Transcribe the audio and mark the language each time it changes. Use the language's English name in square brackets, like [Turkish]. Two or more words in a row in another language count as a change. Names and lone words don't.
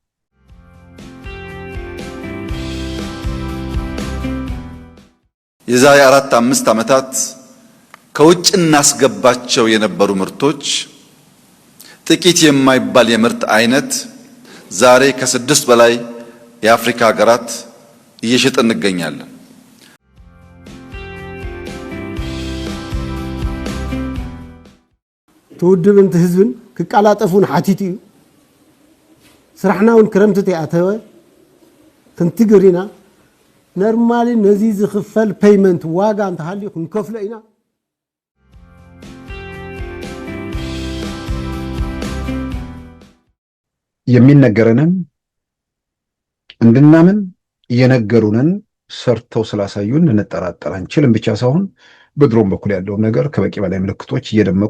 [Amharic] የዛሬ 4-5 ዓመታት ከውጭ እናስገባቸው የነበሩ ምርቶች ጥቂት የማይባል የምርት አይነት ዛሬ ከ6 በላይ የአፍሪካ ሀገራት እየሸጥን እንገኛለን። [Tigrinya] ተወድብን ህዝብን ክቃላጠፉን ሓቲት እዩ ስራሕናውን ክረምቲ ተኣተወ ክንትግሪና ኖርማሊ ነዚ ዝኽፈል ፔይመንት ዋጋ እንተሃልዩ ክንከፍሎ ኢና። [Amharic] የሚነገረንን እንድናምን የነገሩንን ሰርተው ስላሳዩን እንጠራጠር አንችልም ብቻ ሳይሆን በድሮም በኩል ያለው ነገር ከበቂ በላይ ምልክቶች እየደመቁ